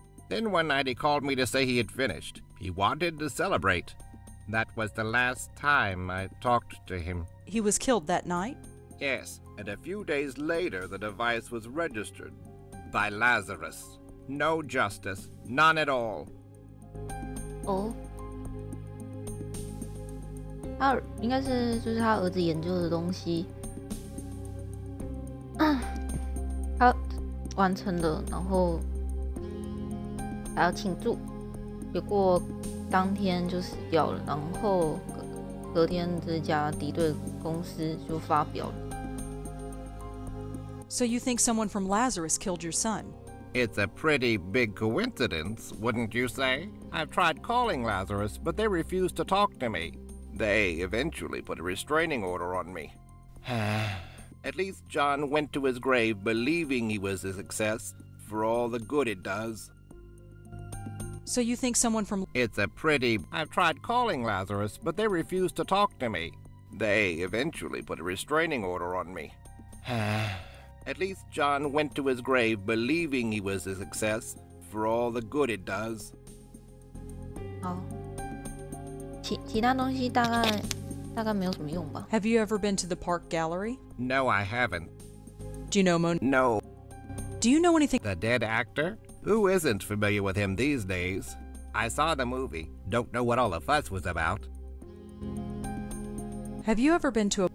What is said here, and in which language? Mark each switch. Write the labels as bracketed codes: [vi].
[en] Then one night he called me to say he had finished. He wanted to celebrate. That was the last time I talked to him. He was killed that night? Yes, and a few days later the device was registered by Lazarus. No justice, none at all. [zh] 哦，他应该是就是他儿子研究的东西，他完成了，然后还要庆祝，结果当天就死掉了，然后隔天这家敌对公司就发表了。 [en] So you think someone from Lazarus killed your son? It's a pretty big coincidence, wouldn't you say? I've tried calling Lazarus, but they refused to talk to me. They eventually put a restraining order on me. At least John went to his grave believing he was a success, for all the good it does. So you think someone from... It's a pretty... I've tried calling Lazarus, but they refused to talk to me. They eventually put a restraining order on me. At least John went to his grave believing he was a success, for all the good it does. [zh] 好，其他东西大概没有什么用吧。 [en] Have you ever been to the park gallery? No, I haven't. Do you know No. Do you know anything... The dead actor? Who isn't familiar with him these days? I saw the movie. Don't know what all the fuss was about. Have you ever been to a...